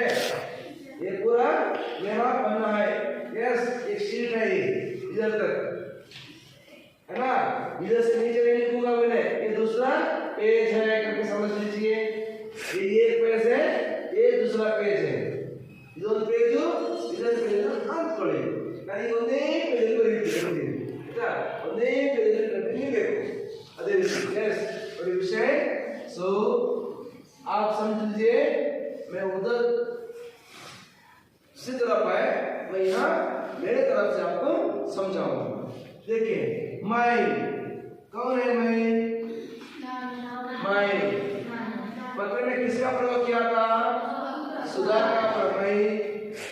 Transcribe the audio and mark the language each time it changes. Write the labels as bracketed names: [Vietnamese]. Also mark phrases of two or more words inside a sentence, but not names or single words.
[Hindi] ये पूरा मेरा पन्ना है, यस एक शीट है ये इधर तक है ना, इधर से नीचे नहीं लिखूंगा मैंने, ये दूसरा पेज है करके समझ लीजिए, ये एक पेज है, ये दूसरा पेज है, [Kannada] ಇದೊಂದು ಪೇಜು ಇದೊಂದು ಪೇಜ್ ಅಂದ್ಕೊಳ್ಳಿ, ನಾನು ಈಗ ಒಂದೇ ಪೇಜಲ್ಲಿ ಬರೀತೀನಿ ಆಯ್ತಾ, ಒಂದೇ ಪೇಜಲ್ಲಿ ಕಂಟಿನ್ಯೂ ಬೇಕು, [Hindi] अदे यस और विषय, सो आप समझ लीजिए मैं उधर से तरफ है, मैं यहाँ मेरे तरफ से आपको समझाऊंगा। देखिए मैं, कौन है मैं, मैं पत्र में किसका प्रयोग किया था, सुधा का प्रयोग,